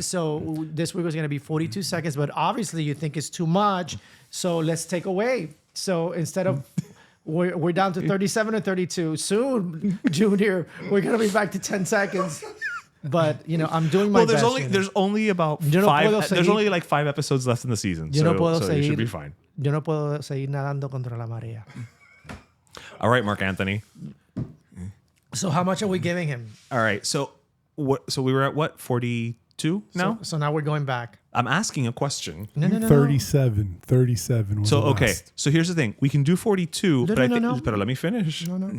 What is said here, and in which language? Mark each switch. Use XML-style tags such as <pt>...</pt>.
<en>So this week was going to be 42 seconds, but obviously you think it's too much. So let's take away. So instead of... We're down to 37 or 32. Soon, Junior, we're going to be back to 10 seconds. But, I'm doing my best. There's only about there's only like 5 episodes left in the season. So you should be fine.</en> <es>Yo no puedo seguir nadando contra la marea.</es> <en>All right, Mark Anthony. So how much are we giving him? All right. So we were at what? 42 now? So now we're going back. I'm asking a question. No. 37 was so the okay. last. So here's the thing. We can do 42, but let me finish. No.</en>